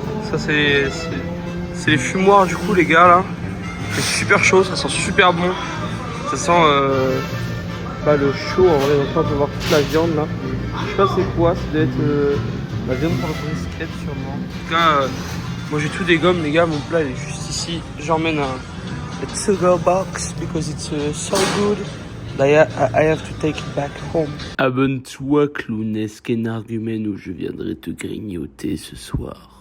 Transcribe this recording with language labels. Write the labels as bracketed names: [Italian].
[French] Ça c'est les fumoirs du coup les gars là. C'est super chaud, ça sent super bon. Ça sent le chaud en vrai. Donc là on peut voir toute la viande là. Je sais pas c'est quoi, ça doit être la viande par le brisket sûrement. En tout cas, moi j'ai tout dégomme les gars, mon plat il est juste ici. J'emmène [English] a to-go box because it's so good. I have to take it back home. [French] Abonne-toi, clownesque énergumène, où je viendrai te grignoter ce soir.